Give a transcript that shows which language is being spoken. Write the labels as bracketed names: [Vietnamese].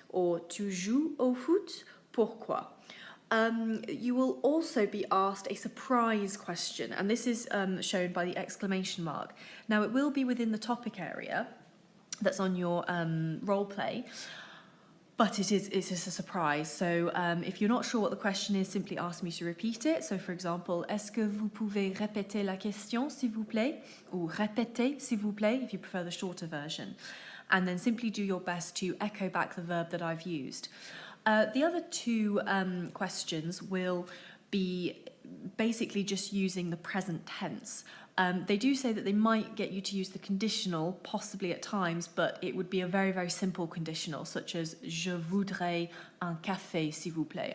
[English] Or [French] tu joues au foot? Pourquoi? [English] You will also be asked a surprise question, and this is shown by the exclamation mark. Now, it will be within the topic area that's on your role play, but it's a surprise. So if you're not sure what the question is, simply ask me to repeat it. So for example, [French] est-ce que vous pouvez répéter la question, s'il vous plaît? [English] Or [French] répétez, s'il vous plaît, [English] if you prefer the shorter version. And then simply do your best to echo back the verb that I've used. The other 2 questions will be basically just using the present tense. They do say that they might get you to use the conditional, possibly at times, but it would be a very, very simple conditional, such as [French] je voudrais un café, s'il vous plaît.